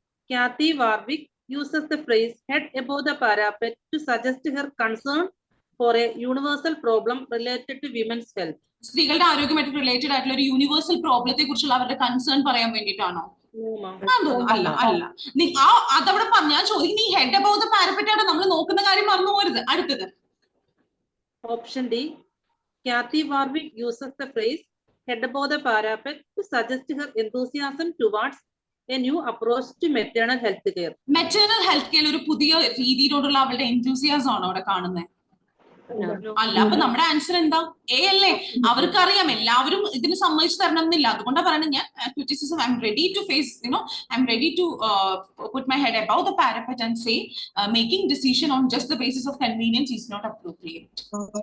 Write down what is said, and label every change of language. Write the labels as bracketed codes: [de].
[en] Kathy Warwick uses the phrase head above the parapet to suggest her concern for a universal problem related to women's health. [ml] സ്ത്രീകളുടെ ആരോഗ്യമായിട്ട് related ആയിട്ടുള്ള ഒരു universal പ്രോബ്ലത്തെ കുറിച്ചുള്ള അവരുടെ concern പറയാൻ വേണ്ടിയിട്ടാണോ? അല്ല അല്ല. അതവിടെ ഞാൻ ചോദിക്കും, നീ [en] head above the parapet [ml] ആണ് നമ്മൾ നോക്കുന്ന കാര്യം മറന്നു പോരുത്. അടുത്തത് [en] Option D. Kathy Warwick uses the phrase head above the parapet to suggest her enthusiasm towards a new approach to maternal health care. [ml] Maternal health care ഒരു പുതിയ രീതിയിലോടുള്ള അവളുടെ എന്തൂസിയാസം ആണോ അവിടെ കാണുന്നത്? അല്ല. അപ്പൊ നമ്മുടെ ആൻസർ എന്താ? എ അല്ലേ? അവർക്കറിയാം എല്ലാവരും ഇതിന് സമ്മതിച്ചു തരണം എന്നില്ല. അതുകൊണ്ടാണ് പറയുന്നത് ഞാൻ criticism [en] I'm ready to face I'm ready to put my head above the parapet and say making decision on just the basis of convenience is not appropriate.